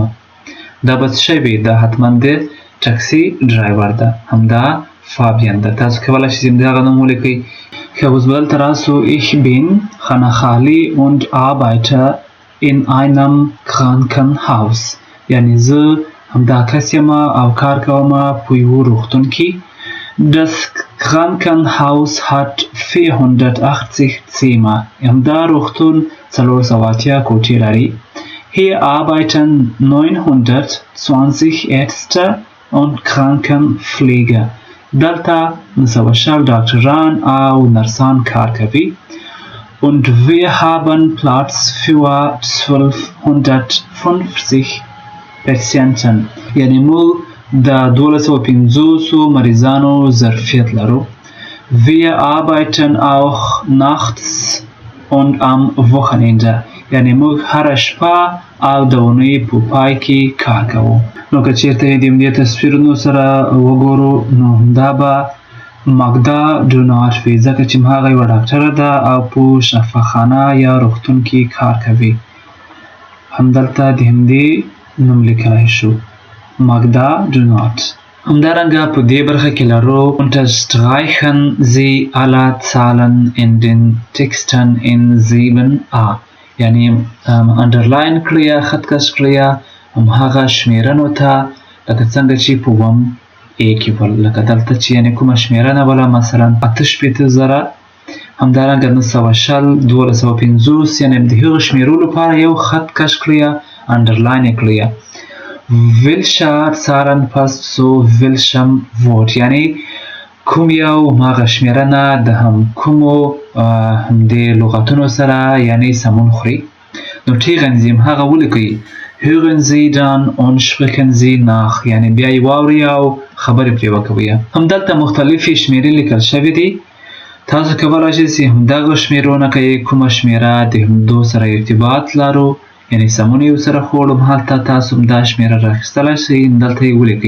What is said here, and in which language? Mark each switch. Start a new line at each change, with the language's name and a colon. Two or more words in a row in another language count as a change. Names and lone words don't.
Pashto: دا به څه شی وي دا حتما د ټکسي ډرایور ده همدا فابین ده. تاسو کولی شئ همدغه نوم ولیکئ. ښه اوس به دلته راسو.
German: Ich bin Hana Khali und arbeite in einem Krankenhaus
Pashto: یعنی زه همدا کس یم او کار کوم په یوه روغتون کې.
German: Das Krankenhaus hat 480 Zimmer
Pashto: همدا روغتون 480 کوټې لري.
German: Hier arbeiten 920 Ärzte und Krankenpfleger
Pashto: دلته 900 ډاکټران او نرسان کار کوي.
German: und wir haben Platz für 1250 Patienten
Pashto: یعنی موږ د 1250 مریضانو ظرفیت لرو.
German: wir arbeiten auch nachts und am Wochenende
Pashto: یعنی موږ هره شپه او د اونۍ په پای کې کار کوو. نو که چېرته یې د همدې تصویرونو سره وګورو نو همدا به ماګدا ډونار وي ځکه چې هغه یوه ډاکټره ده او په شفاخانه یا روغتون کې کار کوي. همدلته د همدې نوم لیکلی شو ماګدا ډونات. همدارنګه په دې برخه کې لرو
German: unterstreichen Sie alle Zahlen in den Texten in 7a
Pashto: یعنی انډرلاین کړئ خط کش کړئ همهغه شمیرنو ته لکه څنګه چې په 1a کې ول لکه دلته چې یعنی کومه شمیرنه وله مثلا 68,000 همدارنګه 920 1250 یعنی د هغو شمیرو لپاره یو خط کش کړئ انډرلاین یې کړئ.
German: welche Zahlen passt zu welchem Wort
Pashto: یعنی کوم یو هغه شمیرنه د هم کومو همدې لغتونو سره یعنی سمون خوري.
German: notieren Sie
Pashto: هغه ولیکئ.
German: hören Sie dann und sprechen Sie nach
Pashto: یعنی بیا یې واورئ او خبرې پرې وکوئ. همدلته مختلفې شمیرې لیکل شوي دي. تاسو کولی شئ چې همدغه شمیرونه که یې کومه شمیره د همدو سره ارتباط لرو یعنی سمون یې ورسره خوړو هلته تاسو همدا شمیره راخیستلی شئ دلته یې ولیکئ.